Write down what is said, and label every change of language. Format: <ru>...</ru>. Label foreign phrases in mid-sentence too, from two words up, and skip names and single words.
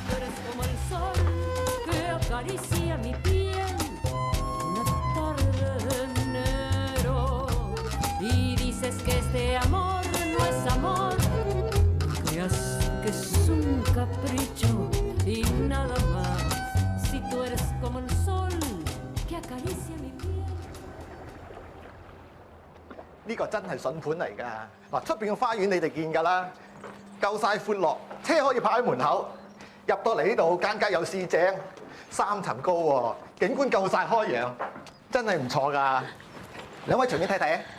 <es>Que este amor no es amor, creas que es un capricho y nada más. Si tú eres como el sol que acaricia mi piel.</es> <yue>呢個真係筍盤嚟㗎。嗱，出邊嘅花園你哋見㗎啦，夠晒闊落，車可以泊喺門口。入到嚟呢度，間隔有市井，3層高喎，景觀夠晒開揚，真係唔錯㗎。兩位隨便睇睇啊！</yue>